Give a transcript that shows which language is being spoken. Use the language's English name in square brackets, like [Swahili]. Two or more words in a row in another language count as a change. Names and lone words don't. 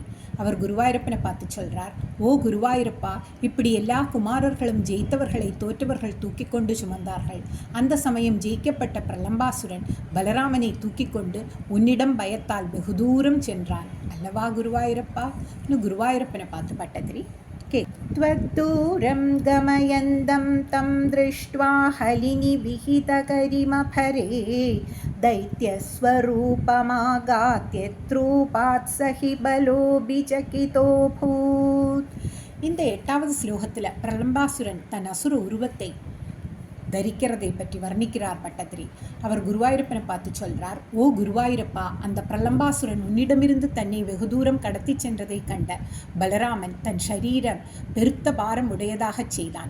[Tamil] அவர் குருவாயூரப்பனை பார்த்து சொல்கிறார், ஓ குருவாயூரப்பா, இப்படி எல்லா குமாரர்களும் ஜெயித்தவர்களை தோற்றவர்கள் தூக்கி கொண்டு சுமந்தார்கள். அந்த சமயம் ஜெயிக்கப்பட்ட பிரலம்பாசுரன் பலராமனை தூக்கி கொண்டு உன்னிடம் பயத்தால் வெகு தூரம் சென்றான் அல்லவா குருவாயூரப்பா. குருவாயூரப்பனை பார்த்து பட்டதிரி [Sanskrit] त्वद्दूरं गमयन्तं तं दृष्ट्वा हलिनिविहितकरिमफरे दैत्यस्वरूपमागात्यत्रूपात् स हि बलोऽभिचकितोऽभूत्. [Tamil] இந்த 8வது ஸ்லோகத்தில் பிரலம்பாசுரன் தன் அசுர உருவத்தை தரிக்கிறதை பற்றி வர்ணிக்கிறார் பட்டதிரி. அவர் குருவாயூரப்பனை பார்த்து சொல்றார், ஓ குருவாயூரப்பா, அந்த பிரலம்பாசுரன் உன்னிடமிருந்து தன்னை வெகு தூரம் கடத்தி சென்றதை கண்ட பலராமன் தன் சரீரம் பெருத்த பாரம் உடையதாகச் செய்தான்.